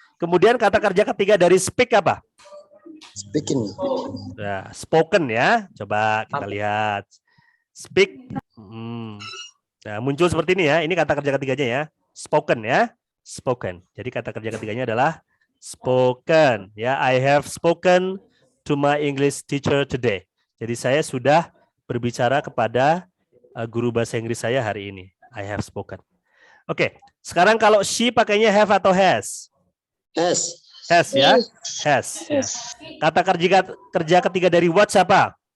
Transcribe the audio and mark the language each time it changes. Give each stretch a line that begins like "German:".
Indonesian: Kemudian kata kerja ketiga dari speak apa?
English: Speaking.
Indonesian: Ya, spoken, ya. Coba kita lihat. Speak. Nah, muncul seperti ini, ya. Ini kata kerja ketiganya, ya. Spoken, ya. Spoken. Jadi kata kerja ketiganya adalah spoken, ya.
English: I have spoken to my English teacher today.
Indonesian: Jadi saya sudah berbicara kepada guru bahasa Inggris saya hari ini.
English: I have spoken.
Indonesian: Oke, sekarang kalau she pakainya have atau has?
English: Has. Has, ya. Has. Ya.
Indonesian: Kata kerja ketiga dari watch apa?